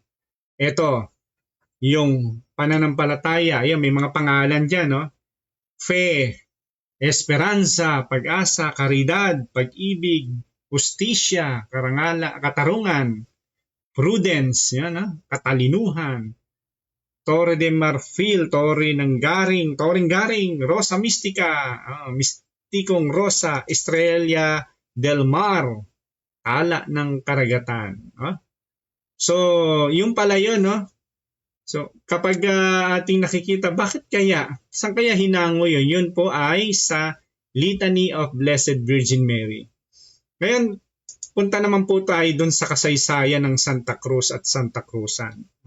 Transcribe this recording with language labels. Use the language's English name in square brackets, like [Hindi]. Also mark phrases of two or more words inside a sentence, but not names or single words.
[Filipino] Ito, yung pananampalataya. Ayan, may mga pangalan dyan, no? Fe, esperanza, pag-asa, karidad, pag-ibig, justisya, katarungan, prudence, yan, katalinuhan, [Spanish] Torre de Marfil, [Filipino] Torring Garing, [Latin] Rosa Mystica, [Filipino] Mistikong Rosa, [Spanish] Estrella del Mar, [Filipino] Tala ng Karagatan. So, yung pala yun, no? So, kapag ating nakikita, bakit kaya? Saan kaya hinango yun? Yun po ay sa Litany of Blessed Virgin Mary. Ngayon, punta naman po tayo dun sa kasaysayan ng Santa Cruz at Santa Cruzan.